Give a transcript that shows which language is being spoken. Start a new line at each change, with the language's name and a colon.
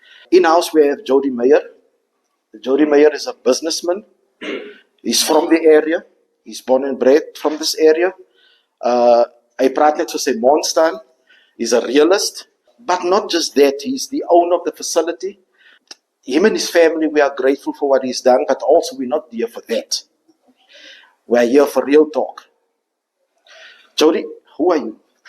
English: In-house, we have Jody Meyer. Jody Meyer is a businessman. He's from the area. He's born and bred from this area.
Afrikaans: Hy praat net soos sy mond staan.
English: He's a realist. But not just that, he's the owner of the facility. Him and his family, we are grateful for what he's done, but also we're not here for that. We're here for real talk. Jody, who are you?